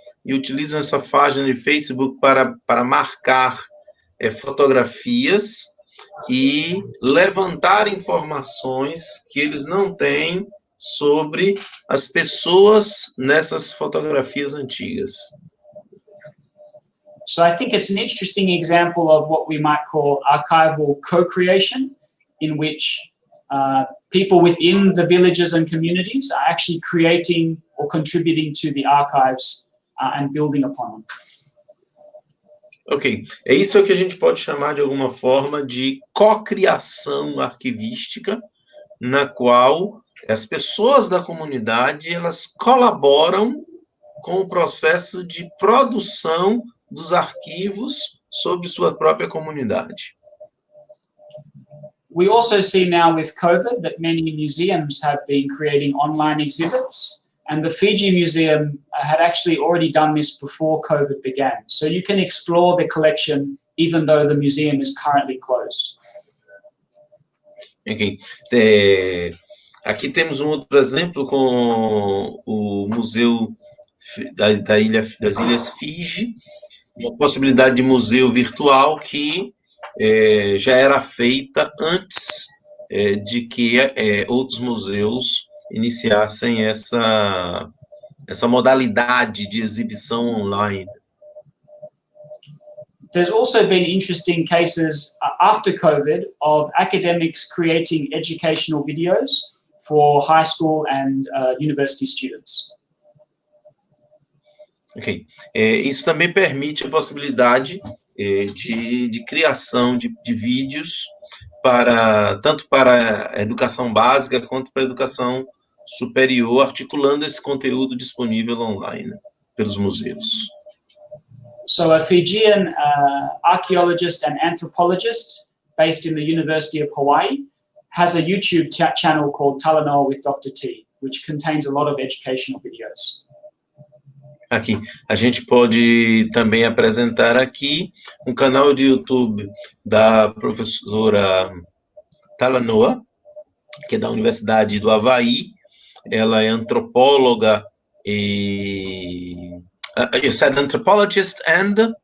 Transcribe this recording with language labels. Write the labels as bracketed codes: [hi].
[pt] e utilizam essa página de Facebook para marcar fotografias e levantar informações que eles não têm sobre as pessoas nessas fotografias antigas. [en] So I think it's an interesting example of what we might call archival co-creation, in which people within the villages and communities are actually creating or contributing to the archives and building upon them. [pt] Ok, é isso que a gente pode chamar de alguma forma de cocriação arquivística, na qual as pessoas da comunidade elas colaboram com o processo de produção dos arquivos sobre sua própria comunidade. [en] We also see now with COVID that many museums have been creating online exhibits, and the Fiji Museum had actually already done this before COVID began. So you can explore the collection even though the museum is currently closed. Okay. [pt] Aqui temos um outro exemplo com o Museu das Ilhas Fiji, uma possibilidade de museu virtual que já era feita antes de que outros museus iniciassem essa modalidade de exibição online. [en] There's also been interesting cases after COVID of academics creating educational videos for high school and university students. Ok. [pt] Isso também permite a possibilidade de criação de vídeos tanto para a educação básica quanto para a educação superior, articulando esse conteúdo disponível online pelos museus. [en] So a Fijian archaeologist and anthropologist based in the University of Hawaii has a YouTube channel called Talanoa with Dr. T, which contains a lot of educational videos. [pt] Aqui, a gente pode também apresentar aqui um canal de YouTube da professora Talanoa, que é da Universidade do Havaí. Ela é antropóloga e... [en] you said anthropologist and...